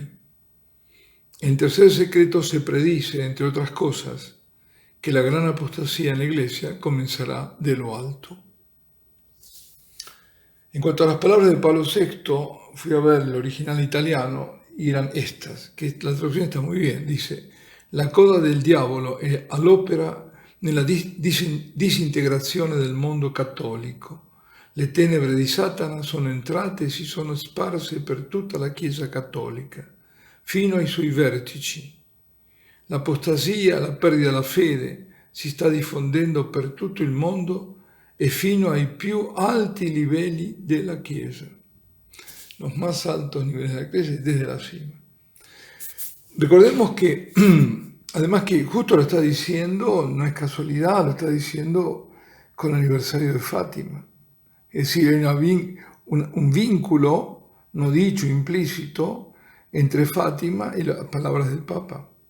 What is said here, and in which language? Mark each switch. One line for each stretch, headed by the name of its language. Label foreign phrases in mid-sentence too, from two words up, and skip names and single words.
Spanish: En el tercer secreto se predice, entre otras cosas, que la gran apostasía en la iglesia comenzará de lo alto. En cuanto a las palabras de Pablo VI, fui a ver el original italiano y eran estas, que la traducción está muy bien, dice:
Italian: la coda del diavolo è all'opera nella disintegrazione del mondo cattolico. Le tenebre di Satana sono entrate e si sono sparse per tutta la Chiesa cattolica, fino ai suoi vertici. L'apostasia, la perdita della fede, si sta diffondendo per tutto il mondo e fino ai più alti livelli della Chiesa.
Spanish: Los más altos niveles de la Iglesia desde la cima. Recordemos que, además que justo lo está diciendo, no es casualidad, lo está diciendo con el aniversario de Fátima. Es decir, hay un vínculo, no dicho, implícito, entre Fátima y las palabras del Papa.